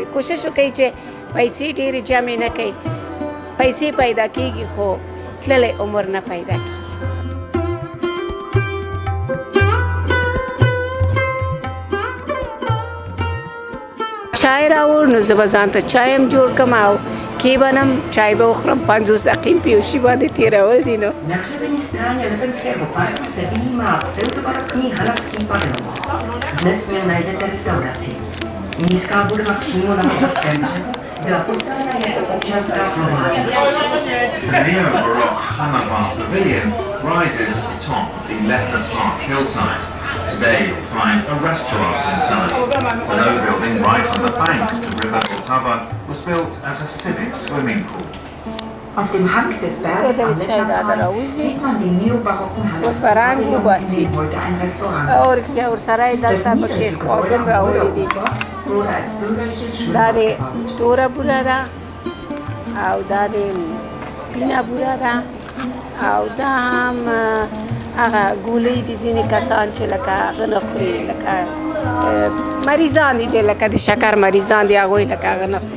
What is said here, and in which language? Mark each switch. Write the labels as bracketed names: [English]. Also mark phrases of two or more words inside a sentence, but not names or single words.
[Pashto] کوشش وکړئ چې پیسې ډېرې جمع نه کړئ. پیسې پیدا کېږي خو تللی عمر نه پیدا کېږي. چای راوړ نو زه به ځان ته چای هم جوړ کړم او کېبنم، چای به وخورم. 50 دقیقې په یو شي باندې تېرول دي. نو [English] The neo-Baroque Hammerfall Pavilion rises at the top of the Leopard Park hillside. Today you'll find a restaurant inside. The low building right on the bank of the River Vltava was built as a civic swimming pool. [German] Auf dem Hang des Berges am Letterntal sieht man den neobarocken Hallenpavillon, in dem heute ein Restaurant ist. Das niedrige Gebäude wurde als bürgerliches Schwimmbad gebaut. [Pashto] توره بوره ده او دا د سپینه بوره ده او دا هم هغه ګولۍ دي. ځینې کسان چې لکه هغه نه خوري، لکه مریضان دي، لکه د شکر مریضان دي، هغوی لکه هغه نه خوري.